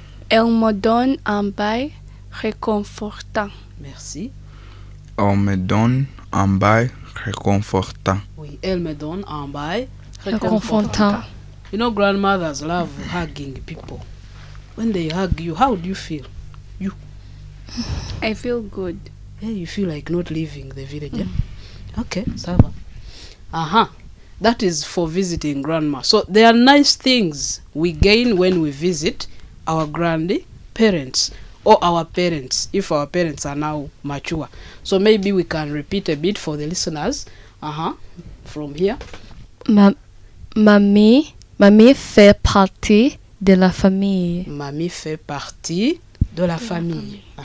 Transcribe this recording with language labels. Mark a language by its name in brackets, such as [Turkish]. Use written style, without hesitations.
[French] Elle me donne un bail réconfortant. Merci. On me donne un bail réconfortant. Oui, elle me donne un bail Réconfortant. [English] You know, grandmothers love hugging people. When they hug you, how do you feel? I feel good. Yeah, you feel like not leaving the village. Yeah? Okay, Sava. That is for visiting grandma. So there are nice things we gain when we visit our grandparents or our parents, if our parents are now mature. So maybe we can repeat a bit for the listeners. From here. [French] Mamie fait partie de la famille. Mamie fait partie de la famille.